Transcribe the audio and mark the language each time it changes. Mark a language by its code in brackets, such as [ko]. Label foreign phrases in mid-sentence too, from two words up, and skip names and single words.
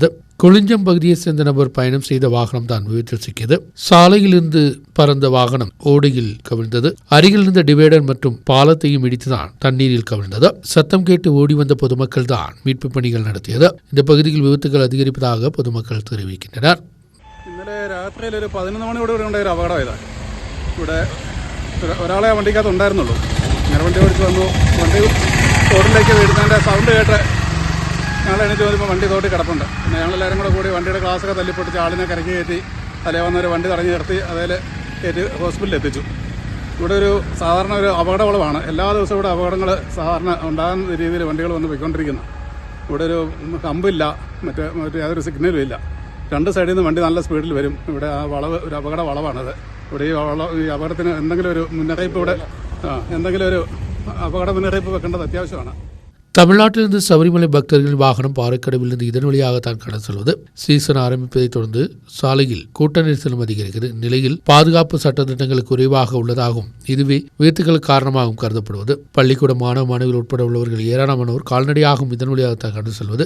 [ta] கொளிஞ்சம் பகுதியைச் சேர்ந்த நபர் பயணம் செய்த வாகனம் தான் விபத்தில் சிக்கியது. சாலையிலிருந்து பறந்த வாகனம் ஓடையில் கவிழ்ந்தது. அருகில் இருந்த டிவைடர் மற்றும் பாலத்தையும் இடித்துதான் தண்ணீரில் கவிழ்ந்தது. சத்தம் கேட்டு ஓடி வந்த பொதுமக்கள் தான் மீட்பு பணிகள் நடத்தியது. இந்த பகுதியில் விபத்துகள் அதிகரிப்பதாக பொதுமக்கள் தெரிவிக்கின்றனர். [ml] ഇന്നലെ രാത്രിയിൽ ഒരു 11 മണിയോടുകൂടി ഉണ്ടായ ഒരു അപകടമായതാണ്. ഇവിടെ ഒരാളെ വണ്ടിക്കകത്ത് ഉണ്ടായിരുന്നുള്ളൂ. ഇങ്ങനെ വണ്ടി ഓടിച്ച് വന്നു. വണ്ടി തോട്ടിലേക്ക് വീഴുന്നതിൻ്റെ സൗണ്ട് കേട്ട് ഞങ്ങൾ എണീറ്റ് വന്നപ്പോൾ വണ്ടി തോട്ടിൽ കിടപ്പുണ്ട്. പിന്നെ ഞങ്ങളെല്ലാവരും കൂടി വണ്ടിയുടെ ഗ്ലാസ്സൊക്കെ തല്ലിപ്പൊട്ടിച്ച് ആളിനെ കരക്കി കയറ്റി തലേ വന്നൊരു വണ്ടി തടഞ്ഞു നിർത്തി അതിൽ കയറ്റി ഹോസ്പിറ്റലിൽ എത്തിച്ചു. ഇവിടെ ഒരു സാധാരണ ഒരു അപകട വളവാണ്. എല്ലാ ദിവസവും ഇവിടെ അപകടങ്ങൾ സാധാരണ ഉണ്ടാകുന്ന രീതിയിൽ വണ്ടികൾ വന്ന് പോയിക്കൊണ്ടിരിക്കുന്നു. ഇവിടെ ഒരു കമ്പില്ല, മറ്റേ യാതൊരു സിഗ്നലും ഇല്ല. രണ്ട് സൈഡിൽ നിന്ന് വണ്ടി നല്ല സ്പീഡിൽ വരും. ഇവിടെ ആ വളവ് ഒരു അപകട വളവാണത്. ഇവിടെ ഈ അപകടത്തിന് എന്തെങ്കിലും ഒരു മുന്നറിയിപ്പ് എന്തെങ്കിലും ഒരു അപകട മുന്നറിയിപ്പ് വെക്കേണ്ടത് അത്യാവശ്യമാണ്. [ta] தமிழ்நாட்டிலிருந்து சபரிமலை பக்தர்கள் வாகனம் பாறைக்கடவிலிருந்து இதன் வழியாகத்தான் கடந்து செல்வது. சீசன் ஆரம்பிப்பதை தொடர்ந்து சாலையில் கூட்ட நெரிசலும் அதிகரிக்கிறது. நிலையில் பாதுகாப்பு சட்டத்திட்டங்கள் குறைவாக உள்ளதாகவும் இதுவே விபத்துகளுக்கு காரணமாகவும் கருதப்படுவது. பள்ளிக்கூட மாணவ மாணவிகள் உட்பட உள்ளவர்கள் ஏராளமானோர் கால்நடையாகவும் இதன் வழியாகத்தான் கடந்து செல்வது.